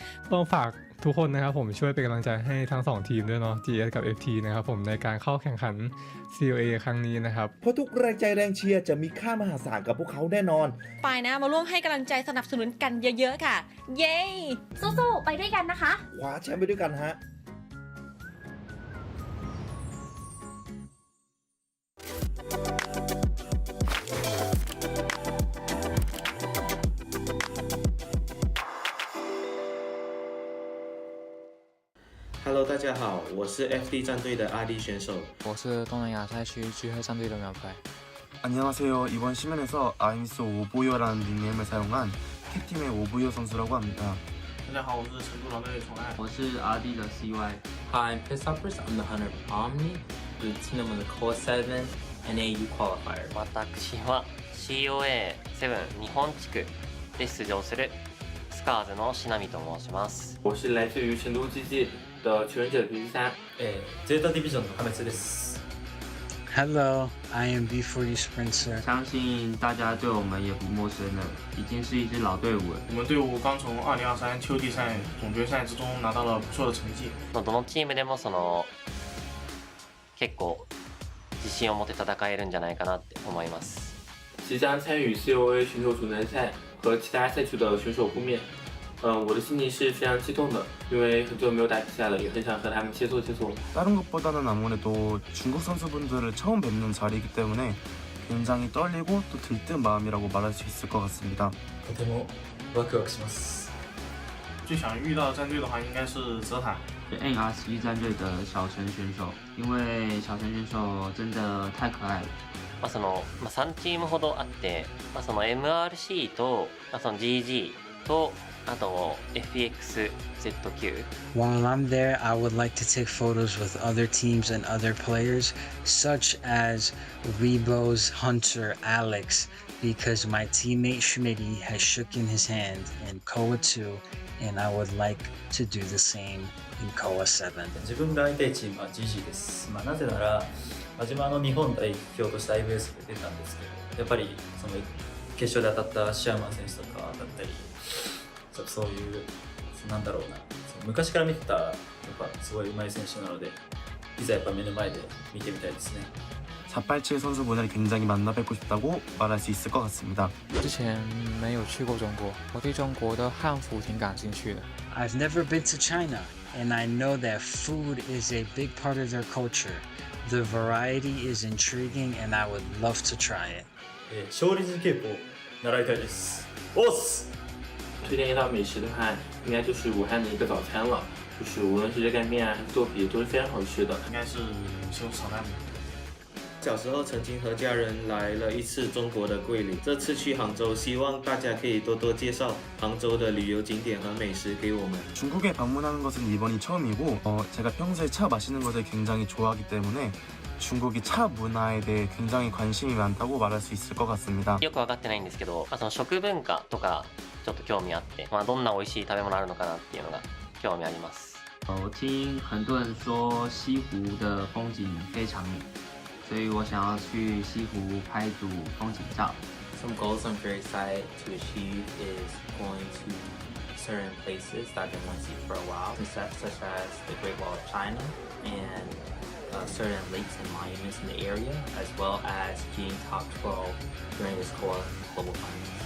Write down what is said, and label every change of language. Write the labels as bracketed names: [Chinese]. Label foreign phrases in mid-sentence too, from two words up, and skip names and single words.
[Thai] ๆต้องฝากทุกคนนะครับผมช่วยเป็นกำลังใจให้ทั้ง2ทีมด้วยเนาะ GS กับ FT นะครับผมในการเข้าแข่งขัน COA ครั้งนี้นะครับ เพราะทุกแรงใจแรงเชียร์จะมีค่ามหาศาลกับพวกเขาแน่นอน ไปนะมาร่วมให้กำลังใจสนับสนุนกันเยอะๆค่ะเย้ สู้ๆไปด้วยกันนะคะ คว้าแชมป์ไปด้วยกันฮะ [Chinese] Hello， 大家好，我是 FD 战队的阿弟选手。我是东南亚赛区聚合战队的苗白。 [Korean] 안녕하세요. 이번 시즌에서 아임스 오보요라는 닉네임을 사용한 캡팀의 오보요 선수라고 합니다. [Chinese] 大家好，我是成都狼队的宠爱。我是阿弟的 CY。 [English] Hi, I'm Pisshoppers. I'm the hunter of Omni, the team of the COAVII NAU qualifier. [Japanese] 私は COA7 日本地区で出場するスカーズのしなみと申します。 [Chinese] 我是来自于成都之际的求生者 PG3。 [Japanese] ZETA Division の破滅です。 [English] Hello, I am B4U Sprinter。 [Chinese] 相信大家对我们也不陌生了，已经是一支老队伍了。我们队伍刚从2023秋季赛总决赛之中拿到了不错的成绩。 [Japanese] どのチームでも結構自信を持って戦えるんじゃないかなって思います。 [Chinese] 即将参与 COA 选手主战赛和其他赛区的选手碰面。我的心情是非常激动的，因为很久没有打比赛了，也很想和他们切磋切磋。 [Korean] 다른 것보다는 아무래도 중국 선수분들을 처음 뵙는 자리이기 때문에 굉장히 떨리고 또 들뜬 마음이라고 말할 수 있을 것 같습니다. [Japanese] とてもワクワクします。 [Chinese] 最想遇到的战队的话，应该是ZETA。 NRC 战队的小陈选手，因为小陈选手真的太可爱了。 [Japanese] 3チームほどあって、MRC と、GG とあと FXZQ。 [English] While I'm there, I would like to take photos with other teams and other players, such as Rebo's Hunter Alex, because my teammate Schmitty has shooken his hand in COA2, and I would like to do the same in COA7. [Japanese] 自分が会いたいチームは GG です。なぜなら、自分は日本代表として IBS で出たんですけど、やっぱりその決勝で当たったシャーマン選手とかだったり、そういうなんだろうな、昔から見てたやっぱすごい上手い選手なので、いざやっぱ目の前で見てみたいですね。 [Korean] 487 선수분을 굉장히 만나 뵙고 싶다고 말할 수 있을 것 같습니다. [Chinese] 之前没有去过中国，我对中国的汉服挺感兴趣的。 [English] I've never been to China, and I know that food is a big part of their culture. The variety is intriguing, and I would love to try it. [Japanese] 勝利稽古を習いたいです。おっす！ [Chinese] 推荐一道美食的话，应该就是武汉的一个早餐了，就是无论是热干面啊，还是豆皮，都是非常好吃的。应该是西红柿炒蛋饼。小时候曾经和家人来了一次中国的桂林，这次去杭州，希望大家可以多多介绍杭州的旅游景点和美食给我们。 [Korean] 중국에 방문하는 것은 이번이 처음이고 제가 평소에 차 마시는 것을 굉장히 좋아하기 때문에 중국이 차 문화에 대해 굉장히 관심이 많다고 말할 수 있을 것 같습니다. [Japanese] よく分かってないんですけど、その食文化とかちょっと興味あって、どんな美味しい食べ物あるのかなっていうのが興味あります。 [Chinese] 我听很多人说西湖的风景非常美，所以我想要去西湖拍组风景照。 [English] Some goals I'm very excited to achieve is going to certain places that I've been wanting to see for a while, such as the Great Wall of China and certain lakes and monuments in the area, as well as getting top 12 during this core global finals.